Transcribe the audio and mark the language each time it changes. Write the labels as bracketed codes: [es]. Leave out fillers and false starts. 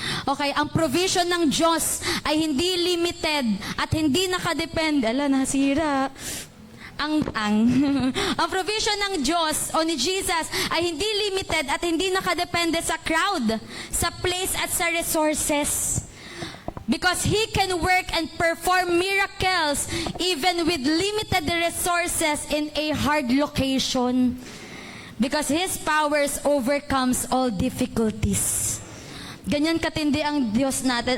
[tl] Okay, ang provision ng Diyos ay hindi limited at hindi nakadepende. Ala, nasira. Ang provision ng Diyos o ni Jesus ay hindi limited at hindi nakadepende sa crowd, sa place at sa resources. [en] Because He can work and perform miracles even with limited resources in a hard location. Because His powers overcomes all difficulties. [tl] Ganyan katindi ang Diyos natin.